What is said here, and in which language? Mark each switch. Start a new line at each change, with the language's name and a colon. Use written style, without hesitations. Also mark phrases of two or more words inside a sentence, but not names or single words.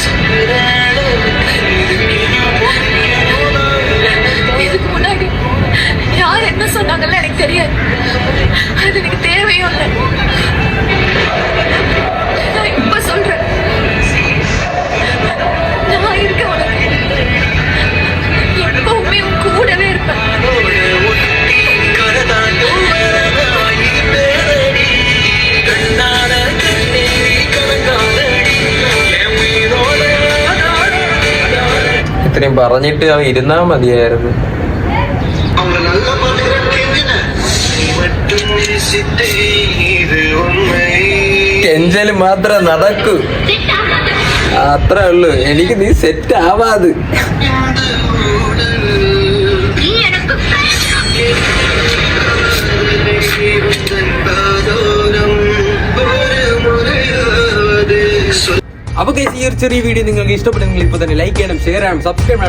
Tamil: இதுக்கு முன்னாடி யார் என்ன சொன்னாங்கன்னு எனக்கு தெரியாது. அது எனக்கு தேவையும் இல்லை. நான் இப்ப சொல்றேன், நான் இருக்க உனக்கு எப்பவுமே உன் கூடவே இருப்பேன்.
Malayalam: ഇത്രയും പറഞ്ഞിട്ട് അവൻ ഇരുന്നാ മതിയായിരുന്നു.
Tamil: அவங்கள நல்லா பாத்துக்கிறேன் கெஞ்சின நீ மட்டும் நேசித்தே இது உண்மை.
Malayalam: കെഞ്ചല് മാത്രം നടക്കൂ, അത്രേ ഉള്ളൂ. എനിക്ക് നീ സെറ്റ് ആവാത്. അപ്പൊ guys, ഈ ഒരു ചെറിയ വീഡിയോ നിങ്ങൾക്ക് ഇഷ്ടപ്പെട്ടെങ്കിൽ ഇപ്പൊ തന്നെ ലൈക്ക് ചെയ്യണം, ഷെയർ ചെയ്യണം, സബ്സ്ക്രൈബ് ചെയ്യണം.